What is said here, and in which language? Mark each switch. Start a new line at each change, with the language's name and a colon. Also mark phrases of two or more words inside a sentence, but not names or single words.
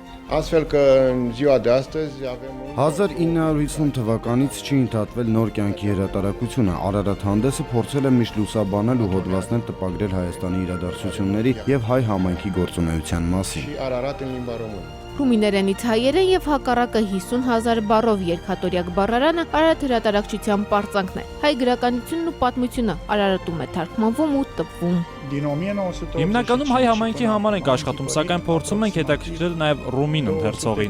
Romanian: Astfel că în ziua de astăzi avem
Armenian: 1950 թվականից չի ընդհատվել նոր կյանքի հրատարակությունը։ Արարատ հանդեսը փորձել է միշտ լուսաբանել ու հոդվածներ տպագրել Հայաստանի իրադարձությունների եւ հայ համայնքի գործունեության մասին։
Romanian: și Ararat în limba română.
Armenian: Ռումիներենից հայերը եւ հակառակը 50,000 բառով երկհատորյակ բառարանը Արարատ հրատարակչության պարծանքն է։ Հայ գրականությունն ու պատմությունը Արարատում է թարգմանվում ու տպվում։ Հիմնականում հայ համայնքի համար ենք աշխատում, սակայն փորձում ենք հետաքրքրել նաև ռումին ընթերցողին։